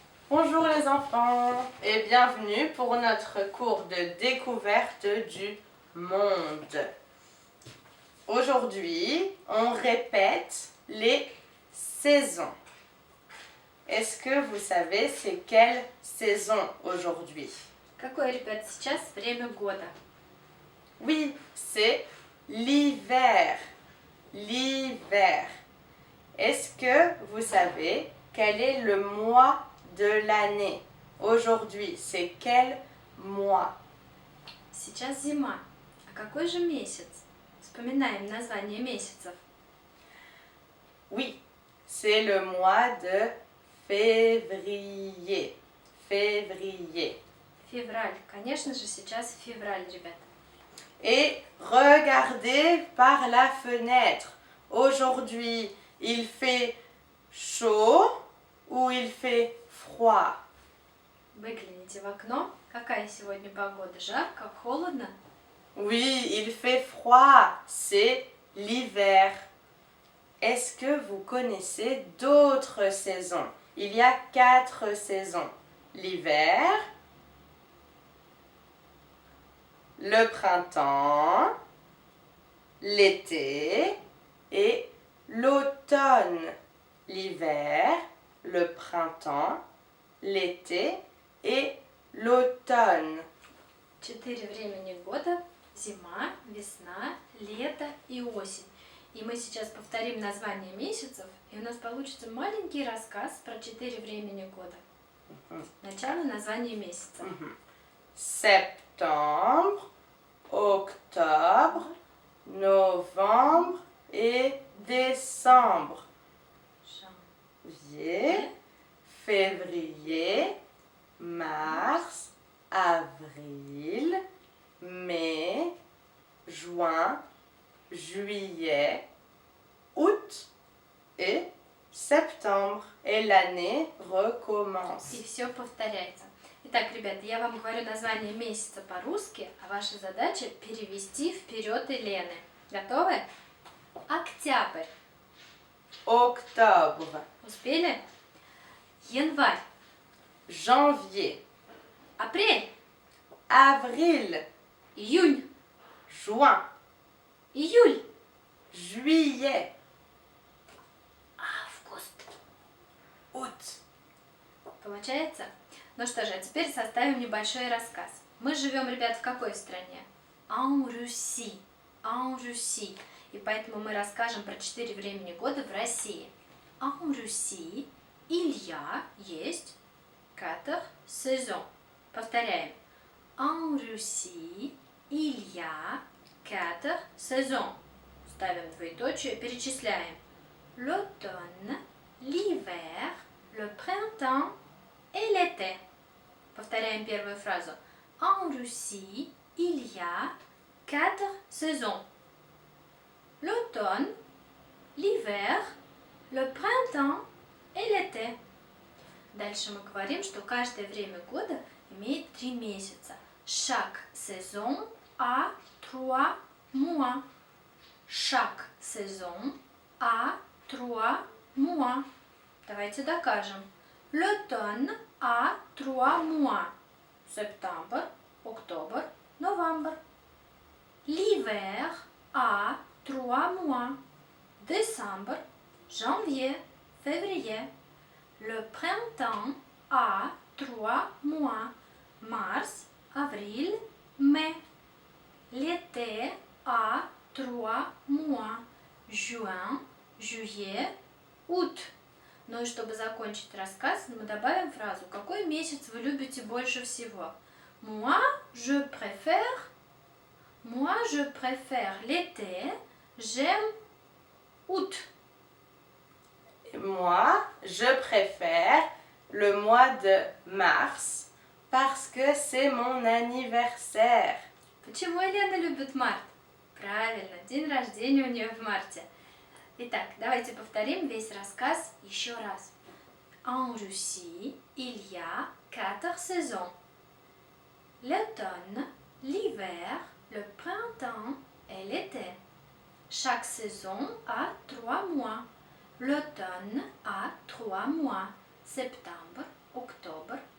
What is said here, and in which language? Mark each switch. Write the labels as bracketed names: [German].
[French] Bonjour les enfants et bienvenue pour notre cours de découverte du monde. Aujourd'hui, on répète les saisons. Est-ce que vous savez c'est quelle saison aujourd'hui? [Russian] Какое, ребят, сейчас время года? [French] Oui, c'est l'hiver. L'hiver. Est-ce que vous savez quel est le mois de l'année? Aujourd'hui, c'est quel mois? [Russian] Сейчас зима. А какой же месяц? Вспоминаем название месяцев. [French] Oui, c'est le mois de février. Février. [Russian] Февраль. Конечно же, сейчас февраль, ребят. [French] Et regardez par la fenêtre. Aujourd'hui, il fait chaud ou il fait froid? [Russian] Выгляните в окно. Какая сегодня погода? Жарко? Холодно? [French] Oui, il fait froid. C'est l'hiver. Est-ce que vous connaissez d'autres saisons? Il y a 4 saisons. L'hiver, le printemps, l'été et l'automne. L'hiver, le printemps, l'été et l'automne. [Russian] 4 времени года. Зима, весна, лето и осень. И мы сейчас повторим название месяцев, и у нас получится маленький рассказ про 4 времени года. Сначала название месяца. [French] Septembre, octobre, novembre et décembre. Janvier, février, mars, avril, mai, juin, juillet, août et septembre. Et l'année recommence. [Russian] И все повторяется. Итак, ребята, я вам говорю название месяца по-русски, а ваша задача перевести вперед Елены. Готовы? Октябрь. [French] Octobre, [Russian] Успели? Январь. [French] janvier, [Russian] Апрель. [French] avril, [Russian] Июнь. [French] juin, [Russian] Июль. [French] juillet, [Russian] Август. [French] août. [Russian] Получается? Ну что же, а теперь составим небольшой рассказ. Мы живем, ребят, в какой стране? [French] En Russie. En Russie. [Russian] И поэтому мы расскажем про 4 времени года в России. [French] En Russie, il y a, [Russian] есть, [French] 4 saisons. [Russian] Повторяем. [French] En Russie, il y a 4 saisons. [Russian] Ставим двоеточие, перечисляем. [French] L'automne, l'hiver, le printemps et l'été. [Russian] Повторяем первую фразу. [French] En Russie, il y a 4 saisons. L'automne, l'hiver, le printemps et l'été. [Russian] Дальше мы говорим, что каждое время года имеет 3 месяца. [French] Chaque saison a 3 mois. Chaque saison a 3 mois. [Russian] Давайте докажем. [French] L'automne a 3 mois. Septembre, octobre, novembre. L'hiver a 3 mois. Décembre, janvier, février. Le printemps a 3 mois. Mars, avril, mai. L'été a 3 mois. Juin, juillet, août. [Russian] Ну и чтобы закончить рассказ, мы добавим фразу «Какой месяц вы любите больше всего?» [French] Moi, je préfère l'été, j'aime août. Et moi, je préfère le mois de mars parce que c'est mon anniversaire. [Russian] Почему Елена любит март? Правильно, день рождения у нее в марте. Итак, давайте повторим весь рассказ еще раз. [French] En Russie, il y a 4 saisons. L'automne, l'hiver, le printemps et l'été. Chaque saison a 3 mois. L'automne a 3 mois. Septembre, octobre,